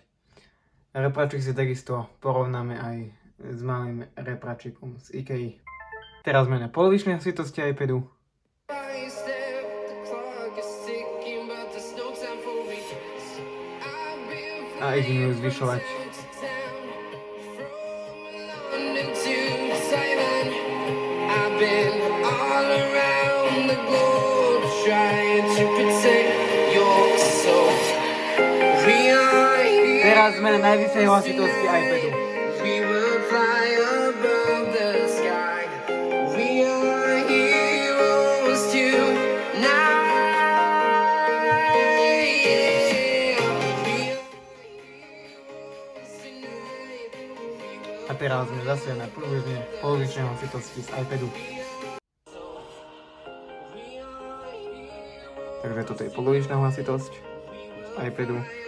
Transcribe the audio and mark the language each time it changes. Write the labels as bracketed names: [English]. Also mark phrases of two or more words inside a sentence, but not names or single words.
[Slovak] Repráčik si takisto porovnáme aj s malým repráčikom z IKEA. Teraz sme na polovičnej hlasitosti iPadu. A idem ju zvyšovať. [English] Been all around the globe trying to protect your soul. [Slovak] Teraz sme na najvyššej hlasitosti iPadu. [English] We will fly above the sky. We are heroes tonight. [Slovak] A teraz sme zase na polovičnej hlasitosti z iPadu. Takže toto je polovičná hlasitosť z iPadu.